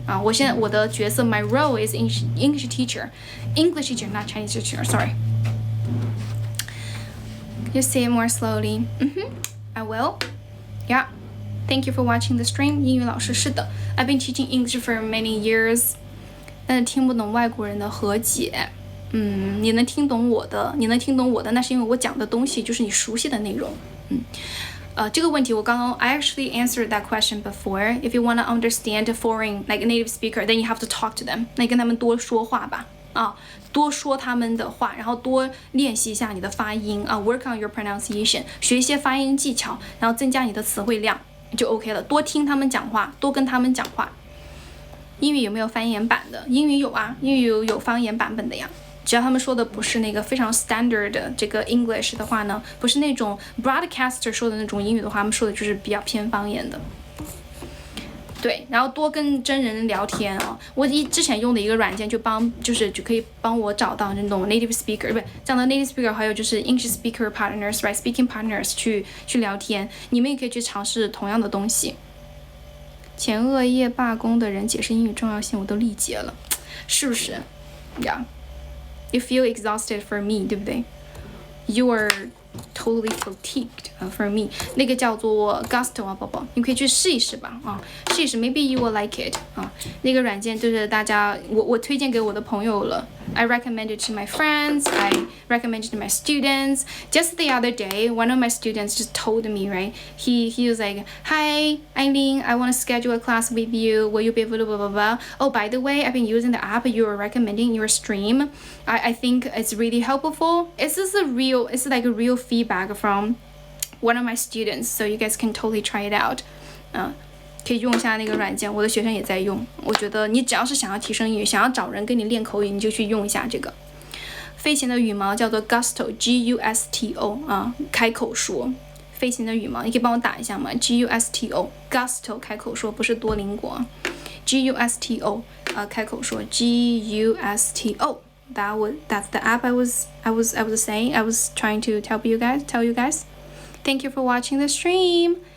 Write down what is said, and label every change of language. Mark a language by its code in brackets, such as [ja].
[zh] 我现在我的角色 [en] my role is English teacher, not Chinese teacher. Sorry. You say it more slowly. I will. Yeah. Thank you for watching the stream. [zh] 英语老师是的 [en] I've been teaching English for many years. [zh] 但是听不懂外国人的和解。你能听懂我的，那是因为我讲的东西就是你熟悉的内容。这个问题我刚刚 [en] I actually answered that question before. If you want to understand a foreign like a native speaker, then you have to talk to them. [zh] 那你跟他们多说话吧。多说他们的话，然后多练习一下你的发音 [en] work on your pronunciation， [zh] 学一些发音技巧，然后增加你的词汇量就 OK 了。多听他们讲话，多跟他们讲话。英语有没有方言版的？英语有啊，英语有方言版本的呀。只要他们说的不是那个非常 standard 的这个 English 的话呢，不是那种 broadcaster 说的那种英语的话，他们说的就是比较偏方言的。对，然后多跟真人聊天啊。我之前用的一个软件就可以帮我找到那种 native speaker， 不是这样的 native speaker， 还有就是 [en] English speaker partners， right speaking partners [zh] 去聊天。你们也可以去尝试同样的东西。前2夜罢工的人解释英语重要性，我都力竭了，是不是 ？ [en] Yeah, you feel exhausted for me， [zh] 对不对 ？ [en] You are totally fatigued for me。 [zh] 那个叫做 Gusto 啊，宝宝，你可以去试一试吧试一试 ， [en] maybe you will like it [zh] 那个软件就是大家我推荐给我的朋友了。 [en] I recommend it to my friends. I recommend it to my students. Just the other day, one of my students just told me, right? He was like, "Hi, Aileen, I want to schedule a class with you. Will you be able to blah blah blah? Oh, by the way, I've been using the app you are recommending your stream. I think it's really helpful. It's like a real feedback from one of my students, so you guys can totally try it out." [zh] 可以用一下那个软件，我的学生也在用。我觉得你只要是想要提升英语，想要找人跟你练口语，你就去用一下这个。飞行的羽毛叫做 Gusto G-U-S-T-O 开口说。飞行的羽毛，你可以帮我打一下吗 ？G-U-S-T-O Gusto 开口说，不是多邻国。 [en] G-U-S-T-O 开口说 G-U-S-T-O That's the app I was saying. I was trying to tell you guys. Thank you for watching the stream.